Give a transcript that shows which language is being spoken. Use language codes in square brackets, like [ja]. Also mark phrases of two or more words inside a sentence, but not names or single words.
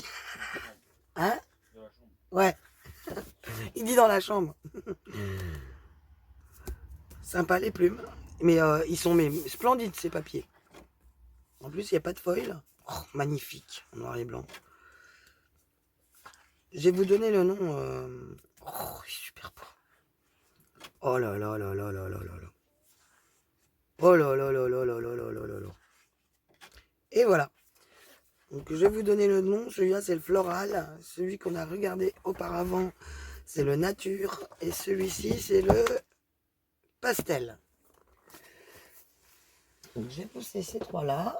[fr] Hein? Ouais. Il dit dans la chambre. Sympa les plumes. Mais ils sont splendides ces papiers. En plus, il n'y a pas de foil. Oh, magnifique, en noir et blanc. Je vais vous donner le nom. Oh, super beau. Oh là là là là là là là là. Oh là là là là là là là là là là. Et voilà. Donc je vais vous donner le nom. Celui-là, c'est le floral. Celui qu'on a regardé auparavant, c'est le nature. Et celui-ci, c'est le pastel. Donc j'ai poussé ces trois-là.